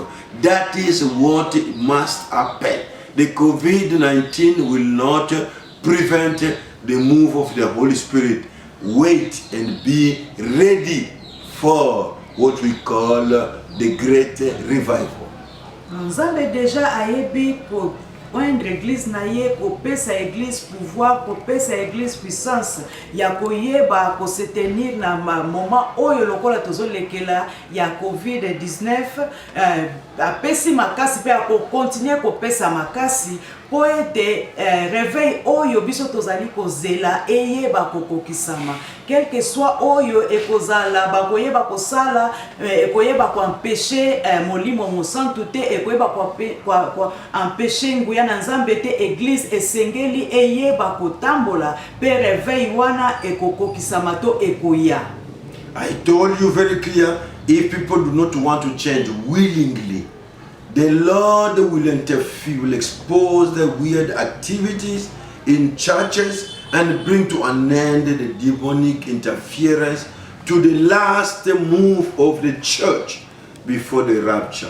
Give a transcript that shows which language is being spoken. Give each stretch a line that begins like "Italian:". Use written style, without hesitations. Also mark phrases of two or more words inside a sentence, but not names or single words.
English: That is what must happen. The COVID-19 will not prevent the move of the Holy Spirit. Wait and be ready for what we call the great revival.
Lingala: Nzambe déjà ayebi
French: pour oindre église
Lingala: na ye kopesa
French: église pouvoir,
Lingala: kopesa
French: église puissance
Lingala: ya koyeba ko
French: se tenir
Lingala: na moment oyo lokola tozolekela ya COVID-19 apesi makasi pe ko continuer kopesa makasi po ete réveil oyo biso tozali kozela eyeba kokokisama
French: quel que soit
Lingala: oyo ekozala bakoyeba kosala ekoyeba ko empêcher molimo mosantu te ekoyeba ko empêcher nguya na Nzambe te église esengeli eyeba kotambola pe réveil wana ekokokisama to ekoya.
English: I told you very clear, if people do not want to change willingly, the Lord will interfere, will expose the weird activities in churches and bring to an end the demonic interference to the last move of the church before the rapture.